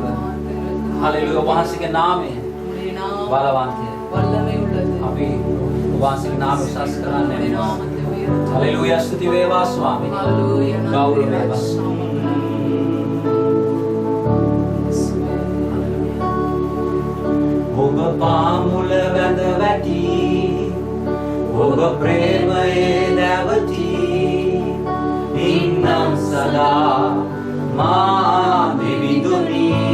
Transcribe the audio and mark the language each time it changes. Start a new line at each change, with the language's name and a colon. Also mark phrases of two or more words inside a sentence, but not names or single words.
Sinhala: හලෙලූයා. ඔබ වහන්සේගේ නාමය
Tamil: உம்முடைய நாமம்
Sinhala: බලවන්තය.
Tamil: வல்லமை உள்ளது.
Sinhala: අපි ඔබ වහන්සේගේ නාමය උසස් කරන්න
Tamil: உம்முடைய
Sinhala: වෙනවා.
Tamil: நாமத்தை உயர்த்துவோம்.
Sinhala: හලෙලූයා. ස්තුති වේවා ස්වාමිනී.
Tamil: ஹalleluya.
Sinhala: ගෞරව
Tamil: நன்றி
Sinhala: වේවා.
Tamil: ராஜா.
Sinhala: ඔබ පාමුල වැඳ වැටි, ඔබ ප්‍රේමයේ දැවටි, ඉන්නම් සදා මා දෙවිඳුනි.